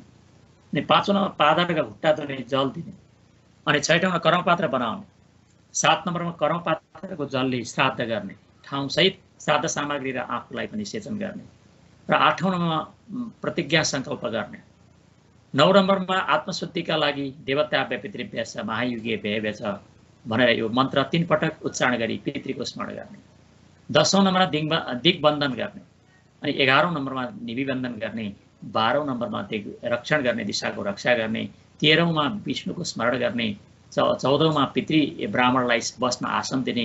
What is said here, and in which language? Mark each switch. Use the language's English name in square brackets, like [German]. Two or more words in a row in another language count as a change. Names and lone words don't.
[Nepali] अनि 5औं नम्बरमा पादरका घुट्टा धुने, जल दिने। अनि 6औं कर्मपात्र बनाउने। 7 नम्बरमा कर्मपात्रको जलले श्राद्ध गर्ने, ठाउँसहित श्राद्ध सामग्री र आफूलाई पनि सेचन गर्ने। र 8औं नम्बरमा प्रतिज्ञा सङ्कल्प गर्ने। 9 नम्बरमा आत्मशुद्धिका लागि [Sanskrit] देवताभ्य पितृभ्य च महायुगीय व्ययभ्य च [Nepali] भनेर यो मन्त्र 3 पटक उच्चारण गरी पितृको स्मरण गर्ने। 10औं नम्बरमा दिग्बन्धन गर्ने। अनि 11औं नम्बरमा निविबन्धन गर्ने। 12औं नम्बरमा रक्षण गर्ने, दिशाको रक्षा गर्ने। 13औंमा विष्णुको स्मरण गर्ने। 14औंमा पितृ ब्राह्मणलाई बस्न आसन दिने।